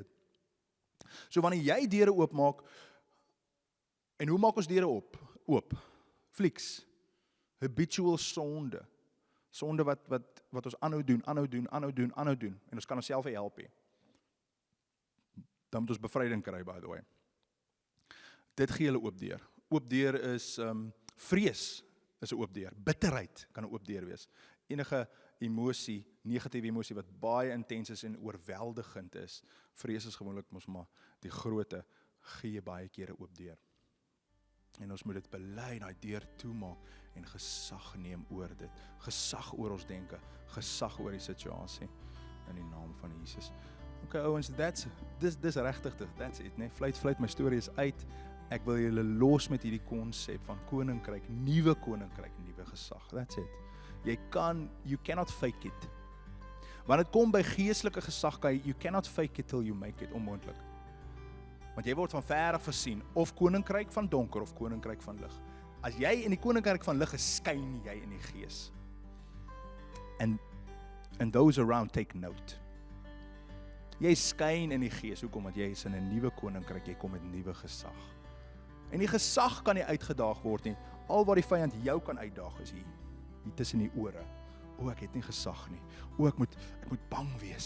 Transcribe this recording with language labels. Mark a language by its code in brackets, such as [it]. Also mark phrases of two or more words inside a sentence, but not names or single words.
[af] So wanneer jy deure oopmaak, en hoe maak ons deure oop? Flieks, habitual sonde wat ons aanhou doen, en ons kan onsself help hê. Dan moet ons bevryding kry, [en] by the way. [af] Dit gee hulle oop deur. Oop deur is, vrees is 'n oop deur, bitterheid kan 'n oop deur wees. Enige emosie, negatiewe emosie wat baie intens is en oorweldigend is, vrees is gewoonlik mos maar die grootte, gee baie keer 'n oop deur. En ons moet dit bely, daai deur toemaak en gesag neem oor dit. Gesag oor ons denke, gesag oor die situasie in die naam van Jesus. Okay ouens, dis regtig, [en] that's it, [af] nee. Fluit, my storie is uit. Ek wil julle los met hierdie konsep van koninkryk, nuwe gesag. [en] That's it. You cannot fake it. [af] Wanneer dit kom by geestelike gesag, [en] you cannot fake it till you make it, [af] onmoontlik. Want jy word van ver af gesien, of koninkryk van donker, of koninkryk van lig. As jy in die koninkryk van lig is, skyn jy in die gees. [en] And those around take note. [af] Jy skyn in die gees, hoekom? Want jy is in 'n nuwe koninkryk, jy kom met nuwe gesag. En die gesag kan nie uitgedaag word nie. Al wat die vyand jou kan uitdaag is hier tussen die ore. Ek het nie gesag nie. Ek moet bang wees.